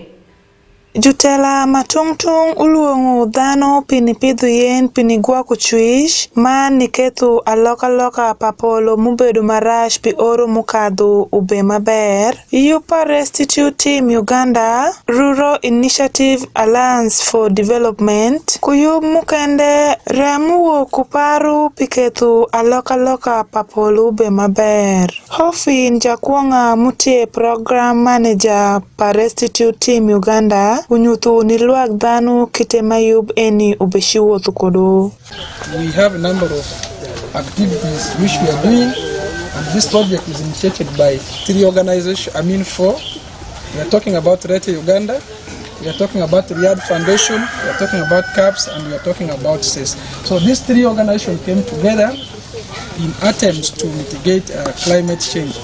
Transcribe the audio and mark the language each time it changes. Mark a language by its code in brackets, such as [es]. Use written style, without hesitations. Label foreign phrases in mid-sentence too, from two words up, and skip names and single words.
[adh] Jutela matungtung uluongo dhano pinipidhu yen pinigwa kuchwish man nikethu aloka papolo mubedo marash pi oro mukadhu ube maber. Yupa Restitute Team Uganda Rural Initiative Alliance for Development kuyub mukende remuwo kuparu pikethu aloka papolo ube maber. Hofin jakuonga mutie [en] program manager [adh] pa Restitute Team Uganda unyuthu nilwag dhanu kitemayub eni ubeshiwo thukodo. [en] We have a number of activities which we are doing, and this project is initiated by 3 organizations, four. We are talking about Rete Uganda, we are talking about Riyadh Foundation, we are talking about CAPS, and we are talking about CES. So these 3 organizations came together in attempts to mitigate climate change.